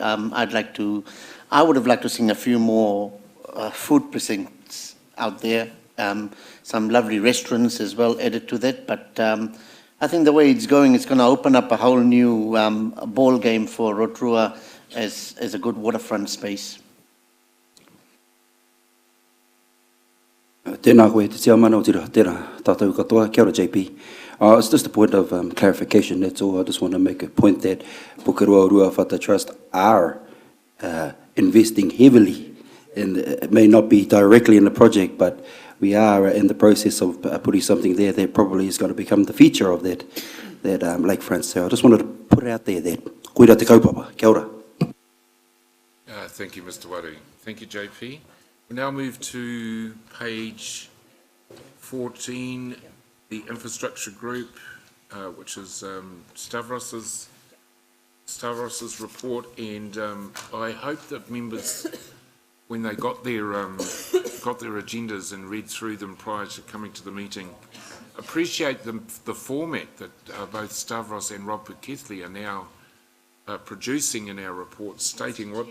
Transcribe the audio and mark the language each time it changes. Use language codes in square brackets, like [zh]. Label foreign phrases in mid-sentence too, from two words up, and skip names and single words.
[en] I would have liked to see a few more food precincts out there. Some lovely restaurants as well added to that, but I think the way it's going, it's going to open up a whole new ball game for Rotorua as a good waterfront space. [mi] Tēnā koe, te tia mana o tira, tēnā tātou katoa, kia ora JP. [en] It's just a point of clarification, that's all. I just want to make a point that Pukeroa Rua Whata Trust are investing heavily, and it may not be directly in the project, but we are in the process of putting something there that probably is going to become the feature of that lakefront. So I just wanted to put it out there that [mi] koira te kaupapa. Kia ora. [en] Thank you, Mr. Waru. Thank you, JP. We now move to page 14, the infrastructure group, which is Stavros's report, and I hope that members, when they got their agendas and read through them prior to coming to the meeting, appreciate the format that both Stavros and Rob Keithley are now producing in our report, stating what...